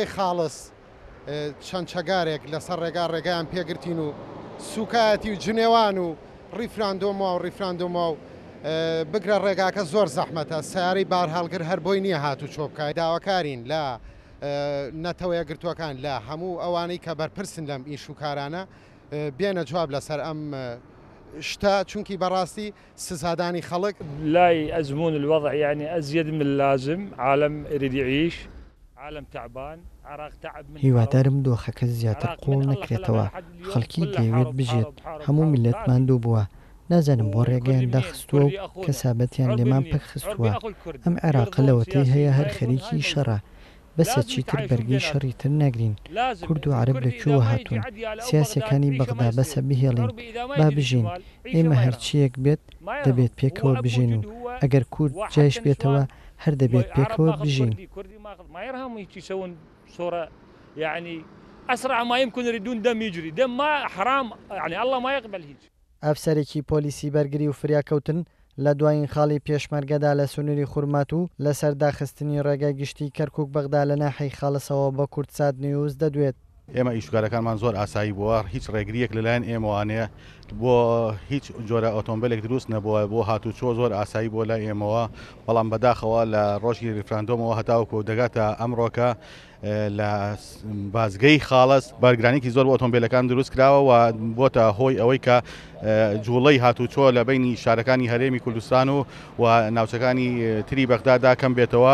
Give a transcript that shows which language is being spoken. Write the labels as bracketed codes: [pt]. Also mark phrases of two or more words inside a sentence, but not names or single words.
[ckb] خاڵس چەند چەگارێک لەسەر ڕێگایان پێگرتین و سوکایەتی و جنێوان و ڕیفراندۆمە و بگرە ڕێگاکە زۆر زەحمەتە سیاری بارهەڵگر هەر بۆی نییە هاتوو چۆبکای داواکارین لە نەتەوەیە گرتوەکان لە هەموو ئەوانەی کە بەرپرسن لەم ئیشوکارانە بێنە جواب لەسەر ئەم شتا چونکی بەڕاستی سزادانی خەڵک [ar] لا يأزمون الوضع يعني أزيد من اللازم عالم يريد يعيش عالم تعبان عراق تعب من [ckb] هیوادارم دۆخەکە زیاتر قوڵ نەکرێتەوە خەڵکی دەیەوێت بژێت هەموو میلەتمان دوو بووە نازانم بۆ ڕێگەیان داخستووە و کەسابەتیان لێمان پەکخستووە ئەم عێراقە لەوەتەی هەیە هەر خەریکی شەڕە بەسە چیتر بەرگی شەڕی تر ناگرین کورد و عەرب لەکوێوە هاتوون سیاسەکانی بەغدا بەسە بهێڵین با بژین ئێمە هەرچیەک بێت دەبێت پێکەوە بژین و ئەگەر کورد جایش بێتەوە هەر دەبێت پێکەوە بژین. [ar] يعني أسرع ما يمكن يريدون دم يجري دم ما حرام يعني الله ما يقبل هيك. [ckb] ئەفسەرێکی پۆلیسی بەرگری و فریاکەوتن لە دوایین خاڵی پێشمەرگەدا لە سنووری خورمات و لەسەر داخستنی ڕێگای گشتی کەرکووک بەغدا لە ناحەی خاڵسەوە بە کورتسات نیوز دەدوێت. ئێمە ئیشوکارەکانمان زۆر ئاسایی بووە هیچ ڕێگریەک لەلایەن ئێمەوانەیە بۆ هیچ جۆرە ئۆتۆمبیلێک دروست نەبووە بۆ هاتوچۆ زۆر ئاسایی بۆ لای ئێمەوە بەڵام بەداخەوە لە ڕۆژی ریفراندۆمەوە هەتاوکو دەگاتە ئەمڕۆکە لە بازگەی خاڵس بەرگرانێکی زۆر بۆ ئۆتۆمبیلەکان دروست کراوە و بۆتە هۆی ئەوەی کە جوڵەی هاتوچۆ لە بینی شارەکانی هەرێمی کوردستان و ناوچەکانی تری بەغدادا کەم بێتەوە.